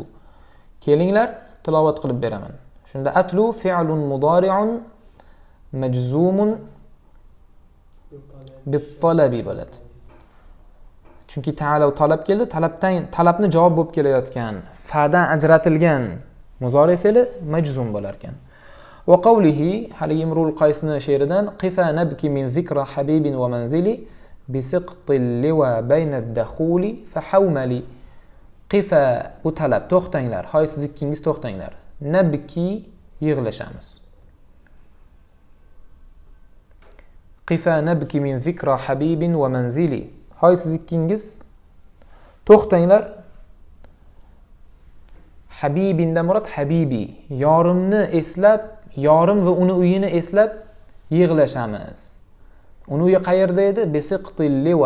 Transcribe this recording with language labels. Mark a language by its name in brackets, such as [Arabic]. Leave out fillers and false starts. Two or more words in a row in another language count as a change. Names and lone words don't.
[Uzbek] Kelinglar, tilovat qilib beraman. Shunda [Arabic] أتل فعل مضارع مجزوم بالطلب [Uzbek] bo'ladi. Chunki ta'alav talab keldi, talabni javob bo'lib kelayotgan, fa'dan ajratilgan muzori fe'li majzum bo'lar ekan. [Arabic] وقوله [Uzbek] hali Imrul Qaysni she'ridan [Arabic] قفا نبك من ذكرى حبيب ومنزل بسقط اللوى بين الدخول فحومل. [Uzbek] Qifa bu talab, to'xtanglar, hoy siz ikkingiz to'xtanglar. [Arabic] Nabki yig'lashamiz. قفا نبك من ذكرى حبيب ومنزل. [Uzbek] Hoy siz ikkingiz to'xtanglar. Habibindan murod habibi, yorimni eslab, yorim va uni uyini eslab yig'lashamiz. Uni uyi qayerda edi? [Arabic] بسقط اللوى.